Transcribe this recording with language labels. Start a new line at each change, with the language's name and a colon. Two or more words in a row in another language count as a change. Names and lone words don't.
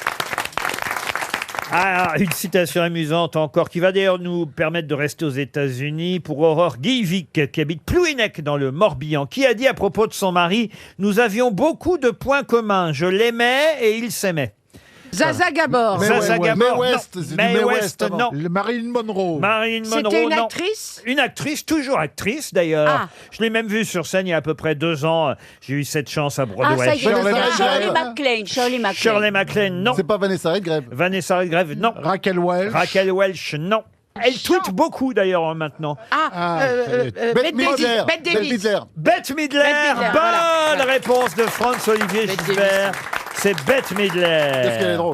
French: Ah, une citation amusante encore, qui va d'ailleurs nous permettre de rester aux États-Unis, pour Aurore Guivic, qui habite Plouhinec dans le Morbihan, qui a dit à propos de son mari « Nous avions beaucoup de points communs. Je l'aimais et il s'aimait. » Zaza Gabor. Mais Zaza ouais, Gabor, Mae non. West, c'est du Mae Mae West, West avant. non. Le Marilyn Monroe. Marilyn Monroe, C'était une non. actrice. Une actrice, toujours actrice d'ailleurs. Ah. Je l'ai même vue sur scène il y a à peu près 2 ans. J'ai eu cette chance à Ah, Broadway. ça y est, Shirley Shirley MacLaine. MacLaine. Shirley MacLaine. Shirley MacLaine, non. C'est pas Vanessa Redgrave. Vanessa Redgrave, non. Raquel Welch. Raquel Welch, non. Elle tweet beaucoup d'ailleurs maintenant. Bette Midler. Bette Davis. Midler. Bette Midler, Midler, bonne voilà. réponse de Franz-Olivier Bette Gisbert. C'est Bette Midler. Qu'est-ce qu'elle est drôle.